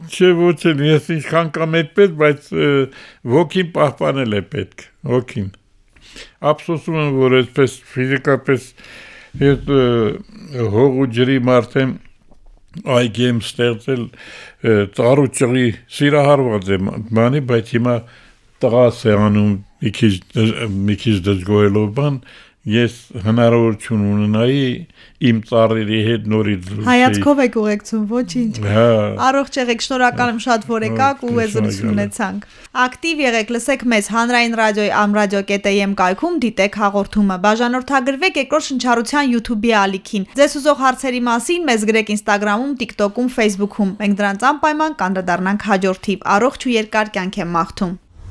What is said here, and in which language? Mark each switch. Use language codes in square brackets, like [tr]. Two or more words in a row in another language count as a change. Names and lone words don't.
[hy] Չէ ոչ էլ ես ինչքան կամ այդպես բայց ոգին պահպանել է պետք ոգին Ափսոսում եմ որ այսպես ֆիզիկապես ես հող ու ջրի մարդ եմ այգի եմ ստեղծել ծառու ճղի սիրահարված եմ բանի բայց հիմա տղաս է անում մի քիչ դժգոհելով բան Ես հնարավորություն ունենայի իմ ծառերի հետ նորից Հայացքով եք ուղեկցում, ոչինչ Առողջ եղեք, շնորհակալ եմ շատ որ եկաք ու զրույց ունեցանք Ակտիվ եղեք, լսեք մեզ Հանրային ռադիոյի am.radio.am կայքում դիտեք հաղորդումը Բաժանորդագրվեք երկրորդ շնչառության YouTube-ի ալիքին Ձեզ ուզող հարցերի մասին մեզ գրեք Instagram-ում, TikTok-ում, Facebook-ում Մենք դրանց անպայման կանդրադառնանք հաջորդ թիվ Առողջ ու երկար կյանք եմ մաղթում